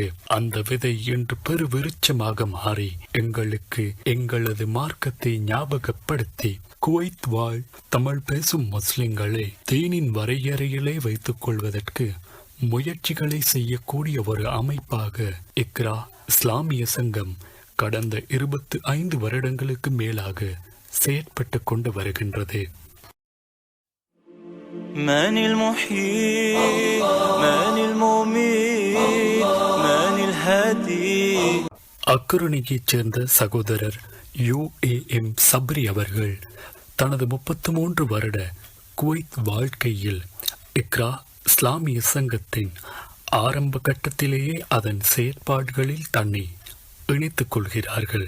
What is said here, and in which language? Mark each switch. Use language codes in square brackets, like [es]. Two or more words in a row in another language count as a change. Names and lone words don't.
[ta] அந்த விதை இன்று பெரு விருட்சமாக மாறி எங்களுக்கு எங்களது மார்க்கத்தை ஞாபகப்படுத்தி குவைத் வாழ் தமிழ் பேசும் முஸ்லிம்களை தீனின் வரையறையிலே வைத்துக் கொள்வதற்கு முயற்சிகளை செய்யக்கூடிய ஒரு அமைப்பாக இக்ரா இஸ்லாமிய சங்கம் கடந்த 25 வருடங்களுக்கு மேலாக செயற்பட்டு கொண்டு வருகின்றது. [ar] من المحيي من المميت من الهادي. [ta] அக்குரணியைச் சேர்ந்த சகோதரர் UAM சப்ரி அவர்கள் தனது 33 வருட குவைத் வாழ்க்கையில் இக்ரா இஸ்லாமிய சங்கத்தின் ஆரம்ப கட்டத்திலேயே அதன் செயற்பாடுகளில் தன்னை இணைத்துக் கொள்கிறார்கள்.